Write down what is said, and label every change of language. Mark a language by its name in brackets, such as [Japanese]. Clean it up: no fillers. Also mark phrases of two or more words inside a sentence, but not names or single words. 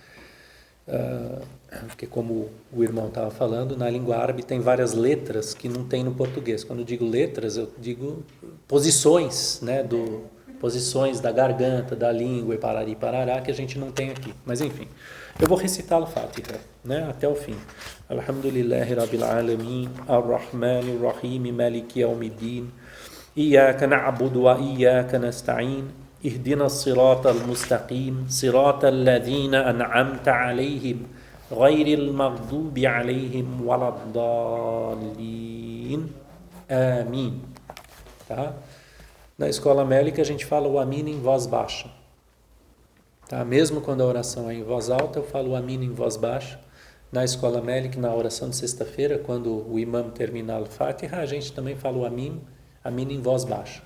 [Portuguese] Porque como o irmão estava falando, na língua árabe tem várias letras que não tem no português. Quando eu digo letras, eu digo posições, né, posições da garganta, da língua e parari parará, que a gente não tem aqui. Mas enfim, eu vou recitar Al-Fatiha, né, até o fim. [Arabic] الحمد لله رب العالمين، الرحمن الرحيم، مالك يوم الدين، إياك نعبد وإياك نستعين, اهدنا الصراط المستقيم صراط الذين أنعمت عليهم غير المغضوب عليهم ولا الضالين آمين. [Portuguese] Tá? Na escola mélica a gente fala o Amin em voz baixa. Tá? Mesmo quando a oração é em voz alta, eu falo o Amin em voz baixa. Na escola mélica, na oração de sexta-feira, quando o imam termina o Fatiha, a gente também fala o Amin em voz baixa.